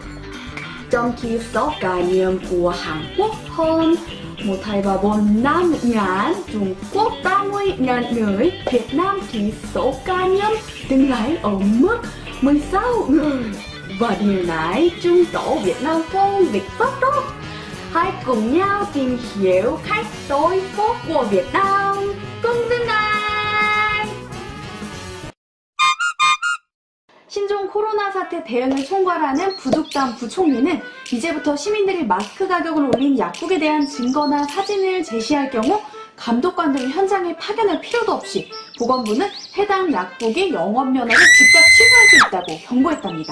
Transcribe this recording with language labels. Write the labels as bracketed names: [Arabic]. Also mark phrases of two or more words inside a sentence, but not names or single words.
[Vietnamese] Trong khi số ca nhiễm của Hàn Quốc hơn 1,4 Trung Quốc 30.000 người, Việt Nam thì số ca nhiễm dừng lại ở mức 16 người. Và điều này chứng tỏ Việt Nam phòng dịch rất tốt. Hãy cùng nhau tìm hiểu cách đối phó của Việt Nam. Cùng dừng lại! [Korean] 신종 코로나 사태 대응을 총괄하는 부족당 부총리는 이제부터 시민들이 마스크 가격을 올린 약국에 대한 증거나 사진을 제시할 경우 감독관 등을 현장에 파견할 필요도 없이 보건부는 해당 약국의 영업면허를 즉각 취소할 수 있다고 경고했답니다.